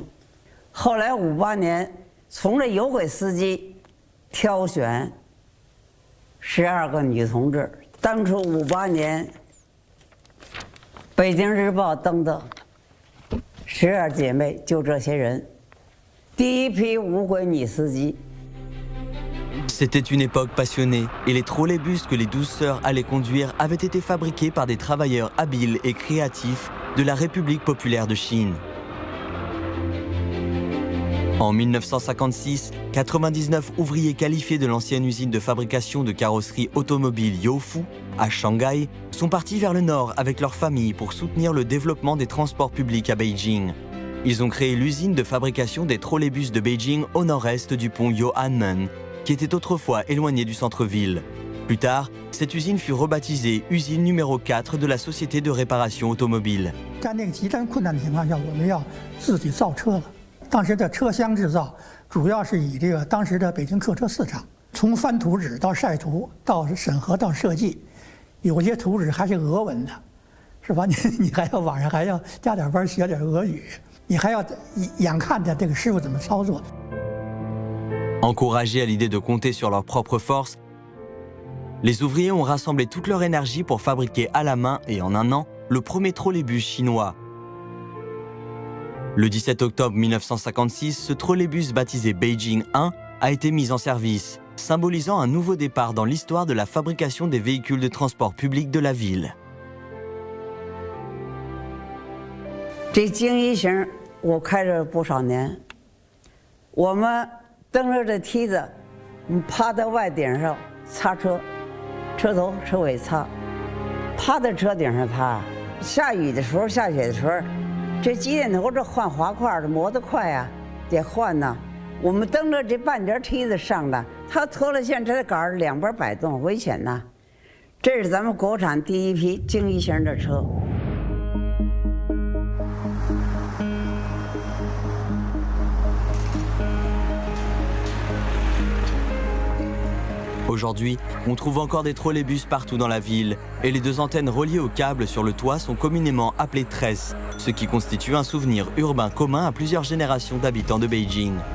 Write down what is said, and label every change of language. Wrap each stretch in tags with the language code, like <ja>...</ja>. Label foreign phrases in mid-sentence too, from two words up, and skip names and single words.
<zh>后来58年，从这有轨司机挑选12个女同志。当初58年，《北京日报》登的12姐妹就这些人，第一批无轨女司机。</zh> <fr>C'était une époque passionnée et les trolleybus que les 12 sœurs allaient conduire avaient été fabriqués par des travailleurs habiles et créatifs de la République populaire de Chine. En 1956, 99 ouvriers qualifiés de l'ancienne usine de fabrication de carrosserie automobile Youfu à Shanghai sont partis vers le nord avec leurs familles pour soutenir le développement des transports publics à Beijing. Ils ont créé l'usine de fabrication des trolleybus de Beijing au nord-est du pont Youanmen, qui était autrefois éloigné du centre-ville. Plus tard, cette usine fut rebaptisée usine numéro 4 de la société de réparation automobile.</fr> <zh>在那个极端困难的情况下，我们要自己造车了。当时的车厢制造主要是以这个当时的北京客车市场，从翻图纸到晒图到审核到设计，有些图纸还是俄文的，是吧？你还要晚上还要加点班学点俄语，你还要眼看着这个师傅怎么操作。</zh> <fr>Encouragés à l'idée de compter sur leurs propres forces, les ouvriers ont rassemblé toute leur énergie pour fabriquer à la main et en un an le premier trolleybus chinois. Le 17 octobre 1956, ce trolleybus baptisé Beijing 1 a été mis en service, symbolisant un nouveau départ dans l'histoire de la fabrication des véhicules de transport public de la ville.</fr> <zh>这京一型我开了不少年，我们。蹬着这梯子，趴在外顶上擦车，车头车尾擦，趴在车顶上擦。下雨的时候、下雪的时候，这机电头这换滑块的磨得快呀，得换呐。我们蹬着这半截梯子上的，它脱了线，这杆儿两边摆动，危险呐。这是咱们国产第一批京一型的车。</zh> <fr>Aujourd'hui, on trouve encore des trolleybus partout dans la ville et les deux antennes reliées au câble sur le toit sont communément appelées tresses, ce qui constitue un souvenir urbain commun à plusieurs générations d'habitants de Beijing.</fr>